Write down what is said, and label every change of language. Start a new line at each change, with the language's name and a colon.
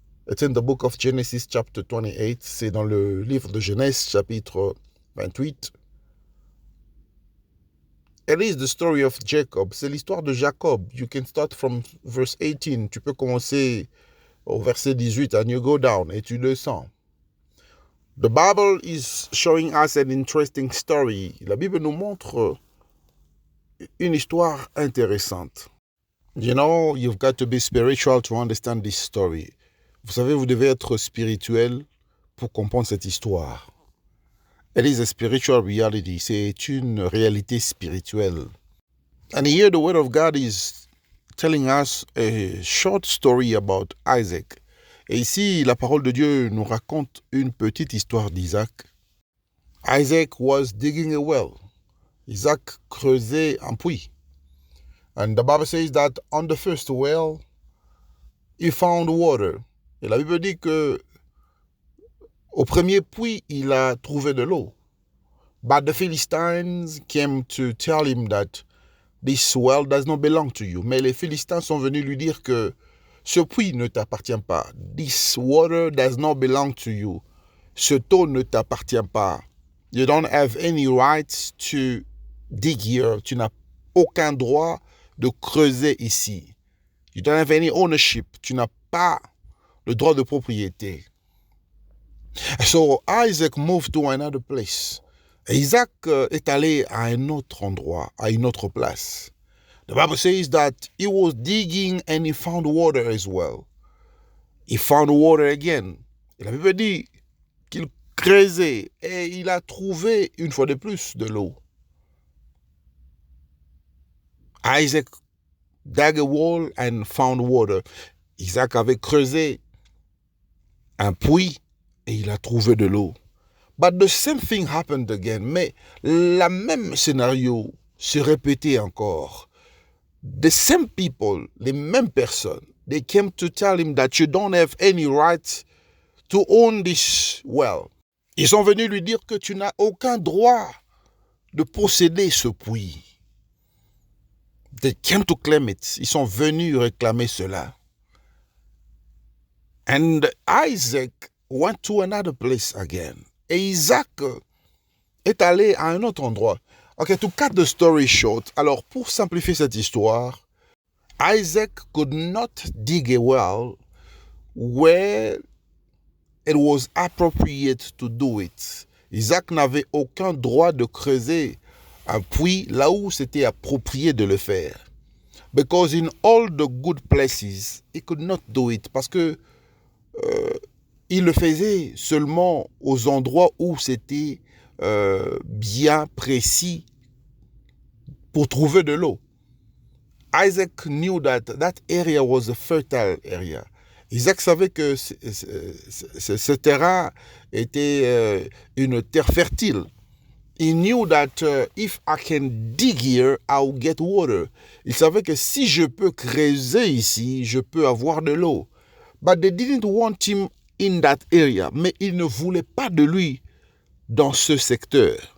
English: It's in the book of Genesis chapter 28.
French: C'est dans le livre de Genèse chapitre 28.
English: It is the story of Jacob.
French: C'est l'histoire de Jacob.
English: You can start from verse 18.
French: Tu peux commencer au verset 18
English: and you go down
French: et tu descends.
English: The Bible is showing us an interesting story.
French: La Bible nous montre une histoire intéressante.
English: You know, you've got to be spiritual to understand this story.
French: Vous savez, vous devez être spirituel pour comprendre cette histoire.
English: It is a spiritual reality.
French: C'est une réalité spirituelle.
English: And here the word of God is telling us a short story about Isaac.
French: Et ici, la parole de Dieu nous raconte une petite histoire d'Isaac.
English: Isaac was digging a well.
French: Isaac creusait un puits.
English: And the Bible says that on the first well, he found water.
French: Et la Bible dit que au premier puits, il a trouvé de l'eau.
English: But the Philistines came to tell him that this well does not belong to you.
French: Mais les Philistins sont venus lui dire que ce puits ne t'appartient pas.
English: This water does not belong to you.
French: Cette eau ne t'appartient pas.
English: You don't have any right to dig here.
French: Tu n'as aucun droit de creuser ici.
English: You don't have any ownership.
French: Tu n'as pas le droit de propriété.
English: So Isaac moved to another place.
French: Isaac est allé à un autre endroit, à une autre place.
English: The Bible says that he was digging and he found water as well. He found water again.
French: Et la Bible dit qu'il creusait et il a trouvé une fois de plus de l'eau.
English: Isaac dug a well and found water.
French: Isaac avait creusé un puits et il a trouvé de l'eau.
English: But the same thing happened again.
French: Mais la même scénario se répétait encore.
English: The same people,
French: les mêmes personnes,
English: they came to tell him that you don't have any right to own this well.
French: Ils sont venus lui dire que tu n'as aucun droit de posséder ce puits.
English: They came to claim it.
French: Ils sont venus réclamer cela.
English: And Isaac went to another place again.
French: Et Isaac est allé à un autre endroit.
English: Okay, to cut the story short,
French: alors pour simplifier cette histoire,
English: Isaac could not dig a well where it was appropriate to do it.
French: Isaac n'avait aucun droit de creuser un puits là où c'était approprié de le faire.
English: Because in all the good places, he could not do it.
French: Parce que il le faisait seulement aux endroits où c'était bien précis pour trouver de l'eau.
English: Isaac knew that area was a fertile area.
French: Isaac savait que ce terrain était une terre fertile.
English: He knew that if I can dig here, I'll get water.
French: Il savait que si je peux creuser ici, je peux avoir de l'eau.
English: But they didn't want him in that area.
French: Mais ils ne voulaient pas de lui dans ce secteur.